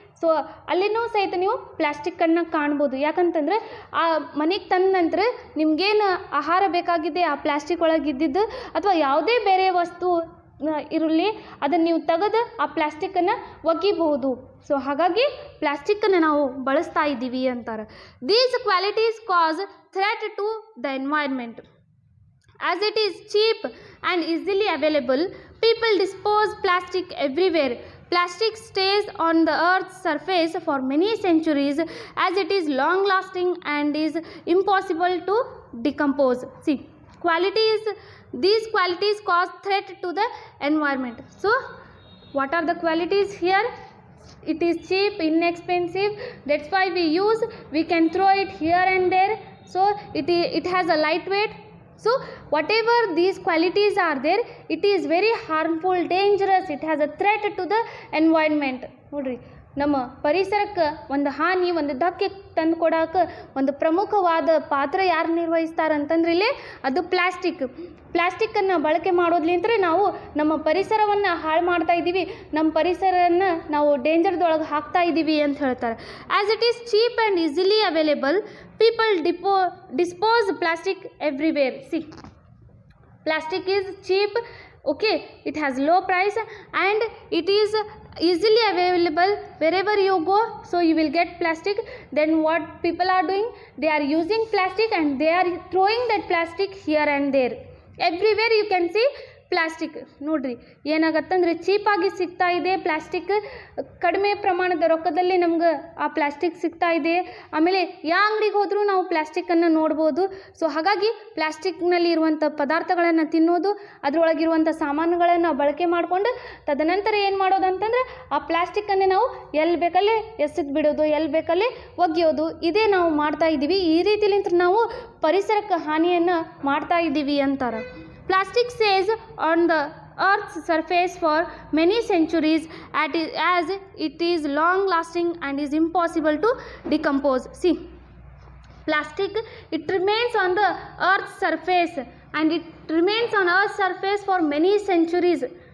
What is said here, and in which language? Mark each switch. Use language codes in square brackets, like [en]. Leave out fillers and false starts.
[kn] So ಅಲ್ಲಿನೂ ಸಹಿತ ನೀವು ಪ್ಲಾಸ್ಟಿಕ್ಕನ್ನು ಕಾಣ್ಬೋದು. ಯಾಕಂತಂದರೆ ಆ ಮನೆಗೆ ತಂದ ನಂತರ ನಿಮಗೇನು ಆಹಾರ ಬೇಕಾಗಿದೆ ಆ ಪ್ಲಾಸ್ಟಿಕ್ ಒಳಗೆ ಇದ್ದಿದ್ದು ಅಥವಾ ಯಾವುದೇ ಬೇರೆ ವಸ್ತು ಇರಲಿ ಅದನ್ನು ನೀವು ತೆಗೆದು ಆ ಪ್ಲಾಸ್ಟಿಕ್ಕನ್ನು ಒಗಿಬಹುದು. ಸೊ ಹಾಗಾಗಿ ಪ್ಲಾಸ್ಟಿಕ್ಕನ್ನು ನಾವು ಬಳಸ್ತಾ ಇದ್ದೀವಿ ಅಂತಾರೆ. [en] These qualities cause threat to the environment. As it is cheap and easily available, people dispose plastic everywhere. Plastic stays on the earth's surface for many centuries as it is long lasting and is impossible to decompose. See, these qualities cause threat to the environment. So what are the qualities here? It is cheap, inexpensive, that's why we can throw it here and there. So it has a lightweight. So whatever these qualities are there, it is very harmful, dangerous, it has a threat to the environment. [kn] ನೋಡ್ರಿ, ನಮ್ಮ ಪರಿಸರಕ್ಕೆ ಒಂದು ಹಾನಿ, ಒಂದು ಧಕ್ಕೆ ತಂದು ಕೊಡೋಕೆ ಒಂದು ಪ್ರಮುಖವಾದ ಪಾತ್ರ ಯಾರು ನಿರ್ವಹಿಸ್ತಾರೆ ಅಂತಂದ್ರೆ ಇಲ್ಲಿ ಅದು ಪ್ಲಾಸ್ಟಿಕ್ಕನ್ನು ಬಳಕೆ ಮಾಡೋದ್ಲಿಂತ ನಾವು ನಮ್ಮ ಪರಿಸರವನ್ನು ಹಾಳು ಮಾಡ್ತಾ ಇದ್ದೀವಿ, ನಮ್ಮ ಪರಿಸರವನ್ನು ನಾವು ಡೇಂಜರ್ದೊಳಗೆ ಹಾಕ್ತಾ ಇದ್ದೀವಿ ಅಂತ ಹೇಳ್ತಾರೆ. [en] As it is cheap and easily available, people dispose plastic everywhere. See, plastic is cheap, okay, it has low price and it is easily available wherever you go. So you will get plastic. Then what people are doing, they are using plastic and they are throwing that plastic here and there. Everywhere you can see plastic. [kn] ನೋಡ್ರಿ ಏನಾಗತ್ತಂದ್ರೆ ಚೀಪಾಗಿ ಸಿಗ್ತಾ ಇದೆ plastic, ಕಡಿಮೆ ಪ್ರಮಾಣದ ರೊಕ್ಕದಲ್ಲಿ ನಮ್ಗೆ ಆ plastic ಸಿಗ್ತಾ ಇದೆ. ಆಮೇಲೆ ಯಾವ ಅಂಗಡಿಗೆ ಹೋದರೂ ನಾವು ಪ್ಲಾಸ್ಟಿಕ್ಕನ್ನು ನೋಡ್ಬೋದು. ಸೊ ಹಾಗಾಗಿ ಪ್ಲಾಸ್ಟಿಕ್ನಲ್ಲಿ ಇರುವಂಥ ಪದಾರ್ಥಗಳನ್ನು ತಿನ್ನೋದು, ಅದರೊಳಗಿರುವಂಥ ಸಾಮಾನುಗಳನ್ನು ಬಳಕೆ ಮಾಡಿಕೊಂಡು ತದನಂತರ ಏನು ಮಾಡೋದು ಅಂತಂದರೆ ಆ ಪ್ಲಾಸ್ಟಿಕ್ಕನ್ನು ನಾವು ಎಲ್ಲಿ ಬೇಕಲ್ಲೇ ಎಸೆದು ಬಿಡೋದು, ಎಲ್ಲಿ ಬೇಕಲ್ಲೇ ಒಗೆಯೋದು, ಇದೇ ನಾವು ಮಾಡ್ತಾ ಇದ್ದೀವಿ. ಈ ರೀತಿಲಿಂತ ನಾವು ಪರಿಸರಕ್ಕೆ ಹಾನಿಯನ್ನು ಮಾಡ್ತಾ ಇದ್ದೀವಿ ಅಂತಾರೆ. [en] Plastic stays on the earth's surface for many centuries as it is long lasting and is impossible to decompose. See, plastic, it remains on the earth's surface and it remains on earth's surface for many centuries.